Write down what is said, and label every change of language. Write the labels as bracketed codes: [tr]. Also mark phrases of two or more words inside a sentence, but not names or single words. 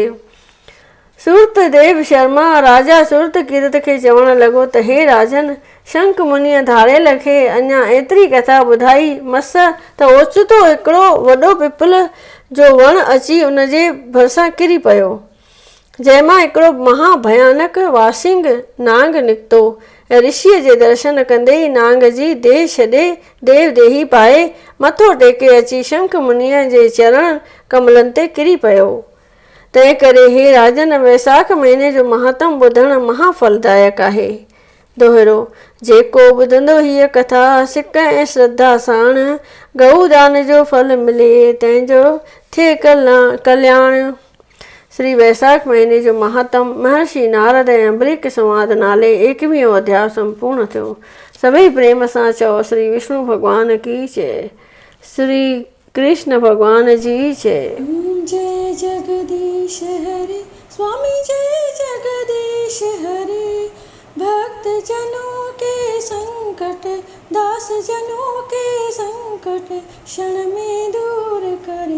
[sd] सूरतदेव शर्मा राजा सूरतकीर्त खे चवण लॻो त हे राजन, शंख मुनीअ धाड़ेल खे अञा एतिरी कथा ॿुधाई मस त ओचितो हिकिड़ो वॾो पिपल जो वणु अची उन जे भरिसां किरी पियो। जंहिंमां हिकिड़ो महाभयानक वासिंग नांग निकितो ऐं ऋषिअ जे दर्शन कंदे ई नांग जी देह छॾे देव देही पाए मथो टेके अची शंख मुनीअ जे चरण कमलनि ते किरी पियो। तंहिं करे हे राजन, वैसाख महीने जो महात्म ॿुधणु महाफलदायक आहे। दोहिरो, जेको ॿुधंदो हीअ कथा सिक ऐं श्रद्धा साण गऊदान जो फल मिले तंहिंजो थिए कल्याण। श्री वैसाख महीने जो महात्म महर्षि नारद ऐं अंबरीक संवाद नाले 21 अध्याय संपूर्ण थियो। सभई प्रेम सां चओ श्री विष्णु भगवान की जय, श्री कृष्ण भगवान जी जय। [hi] जय जगदीश हरे स्वामी, जय जगदीश हरे। भक्त जनों के संकट, दास जनों के संकट क्षण में दूर करे।